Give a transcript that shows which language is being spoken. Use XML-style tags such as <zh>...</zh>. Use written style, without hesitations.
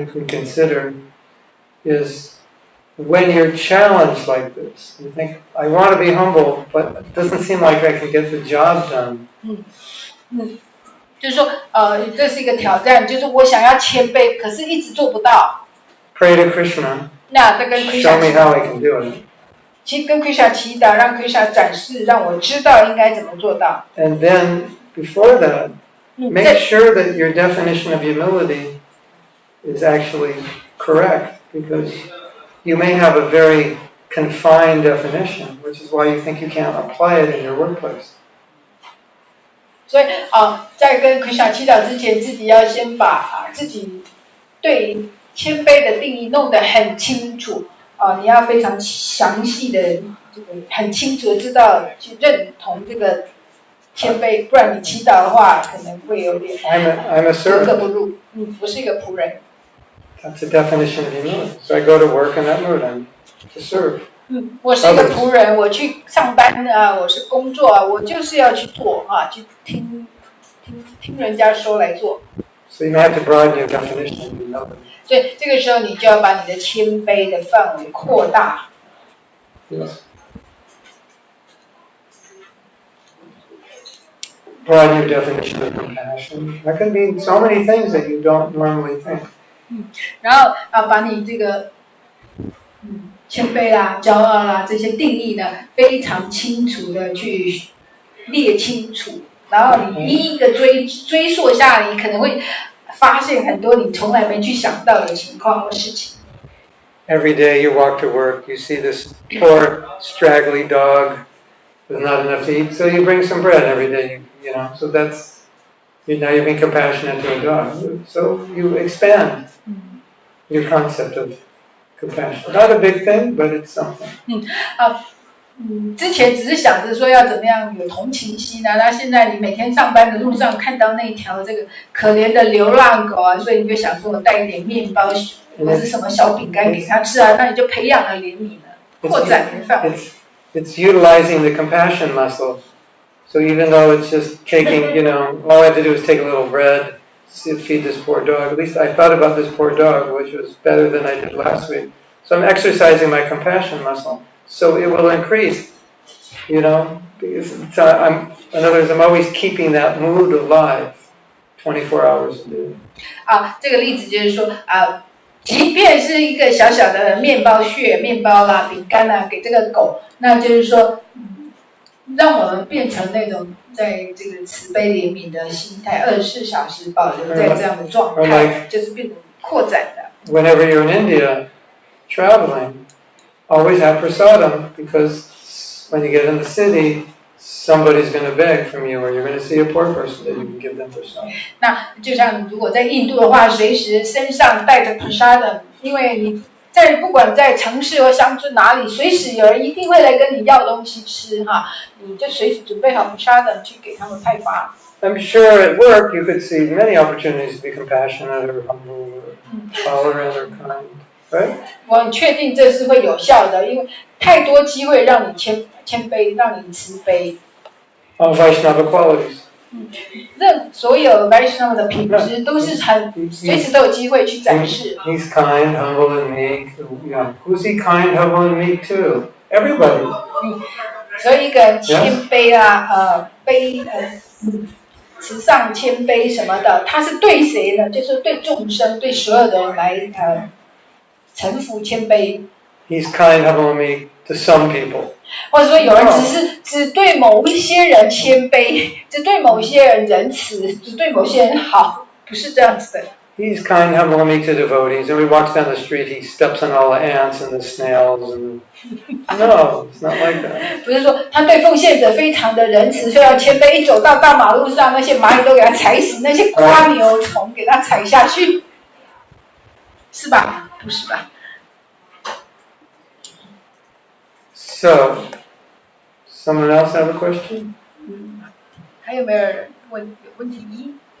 <en>you can consider, is when you're challenged like this, you think, I want to be humble, but it doesn't seem like I can get the job done.</en> <zh>就是说，这是一个挑战，就是我想要谦卑，可是一直做不到。</zh> <en>Pray to Krishna,</en> <zh>那这跟</zh> <en>show me Krishna how I can do it.</en> <zh>其实跟 Krishna 祈祷，让 Krishna 展示，让我知道应该怎么做到。</zh> <en>And then, before that, make sure that your definition of humility is actually correct, because you may have a very confined definition, which is why you think you can't apply it in your workplace.</en> <zh>所以在跟 Krishna 祈祷之前，自己要先把自己对谦卑的定义弄得很清楚。你要非常详细的这个很清楚的知道去认同这个谦卑，不然你祈祷的话可能会有点</zh> <en>I'm a</en> <zh>格格</zh> <en>servant.</en> <zh>不入。我是一个仆人。</zh> <en>That's the definition of humility. So I go to work in that mood. I'm to serve.</en> <zh>我是一个仆人，我去上班我是工作我就是要去做去听人家说来做。</zh> <en>So you may have to broaden your definition of humility.</en> <zh>所以这个时候你就要把你的谦卑的范围扩大。</zh> <en>Yes. Broaden your definition of compassion. That can mean so many things that you don't normally think.</en> <zh>然后把你这个谦卑啦、骄傲啦这些定义呢，非常清楚的去列清楚，然后你一个追溯下来，你可能会发现很多你从来没去想到的情况或事情。</zh> <en>Every day you walk to work, you see this poor, straggly dog with not enough to eat, so you bring some bread every day, so that's, now you're being compassionate to a dog. So you expand your concept of compassion. Not a big thing, but it's something.</en> <zh>之前只是想着说要怎么样有同情心那现在你每天上班的路上看到那条这个可怜的流浪狗所以你就想说我带一点面包或是什么小饼干给它吃那你就培养了怜悯了，扩展你的范围。</zh> <en>It's utilizing the compassion muscle. So even though it's just taking, all I have to do is take a little bread, feed this poor dog. At least I thought about this poor dog, which was better than I did last week. So I'm exercising my compassion muscle. So it will increase, you know. So in other words, I'm always keeping that mood alive 24 hours a day.</en> <zh>这个例子就是说即便是一个小小的面包屑、面包啦、饼干啦，给这个狗，那就是说，让我们变成那种在这个慈悲怜悯的心态，24小时保留在这样的状态，就是变成扩展的。</zh> <en>Whenever you're in India, traveling, always have prasadam, because when you get in the city, somebody's going to beg from you, or you're going to see a poor person that you can give them prasadam.</en> <zh>那就像如果在印度的话，随时身上带着 prasadam， 因为你不管在城市或乡村哪里，随时有人一定会来跟你要东西吃哈，你就随时准备好 prasadam 去给他们派发。</zh> <en>I'm sure at work you could see many opportunities to be compassionate or humble or tolerant or kind, right?</en> <zh>我很确定这是会有效的，因为太多机会让你谦卑，让你慈悲。</zh> <en>All Vaishnava qualities.</en> <zh>所有 Vaishnava 的品质都是随时都有机会去展示。</zh> <en>He's kind, humble, and meek. Yeah. Who's he kind, humble, and meek to? Everybody.</en> <zh>所以一个谦卑啊，慈善谦卑什么的，他是对谁呢？就是对众生，对所有的人来臣服谦卑。</zh> <en>He's kind, humble, and meek to some people.</en> <zh>或者说有人只对某一些人谦卑，只对某一些人仁慈，只对某些人好，不是这样子的。</zh> <en>He's kind, humble, and meek to devotees. And when he walks down the street, he steps on all the ants and the snails. And no, it's not like that.</en> <zh>不是说他对奉献者非常的仁慈，非常谦卑，一走到大马路上，那些蚂蚁都给他踩死，那些瓜牛虫给他踩下去，是吧？不是吧？</zh> <en>So, someone else have a question?</en> <zh>还有没有人有问题？</zh>